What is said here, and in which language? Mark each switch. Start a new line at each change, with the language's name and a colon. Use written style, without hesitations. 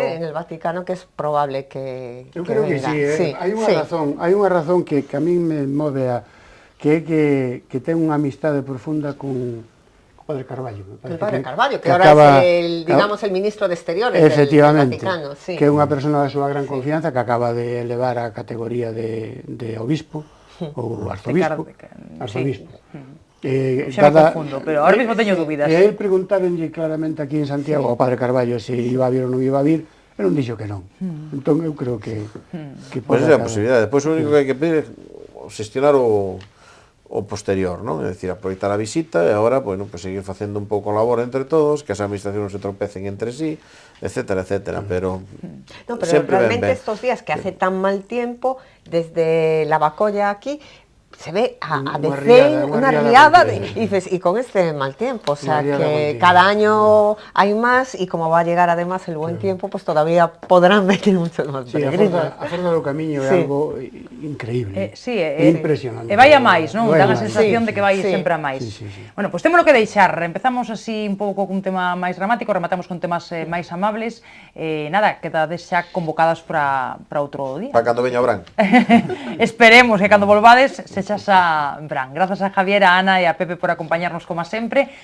Spanish: En el Vaticano que es probable que
Galician: eu creo que sí, hai unha razón que a min me move a que ten unha amistade profunda con Padre Carballo.
Spanish: El Padre Carballo, que ahora es el ministro de Exteriores del Vaticano. Sí.
Galician: Que é unha persona de súa gran confianza que acaba de elevar a categoría de obispo ou arzobispo. Xa me confundo, pero ahora mesmo teño dúbidas. E ele preguntaronlle claramente aquí en Santiago ao Padre Carballo se iba a vir ou non iba a vir, e non dixo que non. Entón eu creo que pois é a posibilidade. Depois o único que hai que pedir é xestionar o posterior, non? É dicir, aproveitar a visita e agora, bueno, pues seguir facendo un pouco labor entre todos, que as administracións se tropecen entre sí, etcétera, etcétera, pero
Spanish: no, pero realmente estos días que hace tan mal tiempo, desde la Bacolla aquí, se ve a veces una riada y con este mal tiempo, o sea que cada año hay más y como va a llegar además el buen tiempo, pues todavía podrán venir muchos más peregrinos.
Galician: A forma do camiño é algo increíble, impresionante. E vai a máis, non? Dá a sensación de que vai sempre a máis. Bueno, pois temos que deixar, empezamos así un pouco cun tema máis dramático, rematamos con temas máis amables, nada, quedades xa convocadas para outro día. Para cando veña o Bran. Esperemos que cando volvades se echas a Bran. Grazas a Javier, a Ana e a Pepe por acompañarnos como sempre.